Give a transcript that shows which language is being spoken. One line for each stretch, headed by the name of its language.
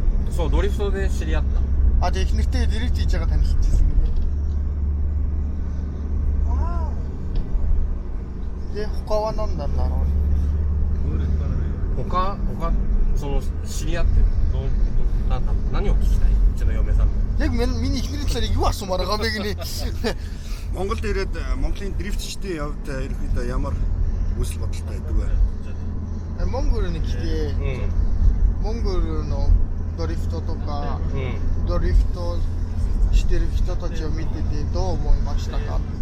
Japanese: そうドリフトで知り合った
Mongolian: Тэг их нэртэй дрифт хийж байгаа танилцчихсан нэ.
Japanese: Тэг他は何なんだろう。他その知り合ってなんだ何を聞きたい？うちの嫁さん
Mongolian: Яг миний ихний талаар юу асуумаар байгаа бэ гинэ. Монголд ирээд Монголын дрифтчдийн явд ерөнхийдөө ямар үсэл бодолтой байдаг вэ? Монгол нэг ихтэй.
Japanese: Монголのドリフトとかドリフトしてる人たちを見ててどう思いましたか？